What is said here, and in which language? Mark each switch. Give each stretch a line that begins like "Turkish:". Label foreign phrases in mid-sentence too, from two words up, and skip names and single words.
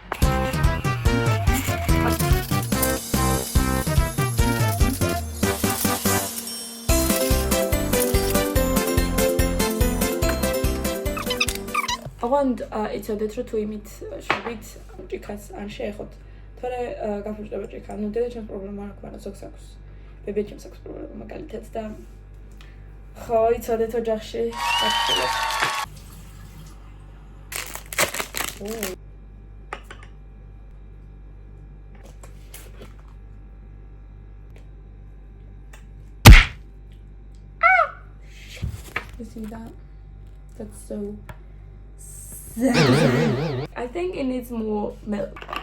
Georgian: ოღონდ იცოდეთ, რომ თუ იმით შვებით ჭიქას არ შეეხოთ, თორე გაფუჭდება ჭიქა. ნუ დედაჩემს პრობლემა არ აქვს, მაგრამ ზოგს აქვს. ბებიაჩემს აქვს პრობლემა მაგალითად და ხო, იცოდეთ ოჯახში გაფუჭებას.
English: You see that? That's so I think it needs more milk.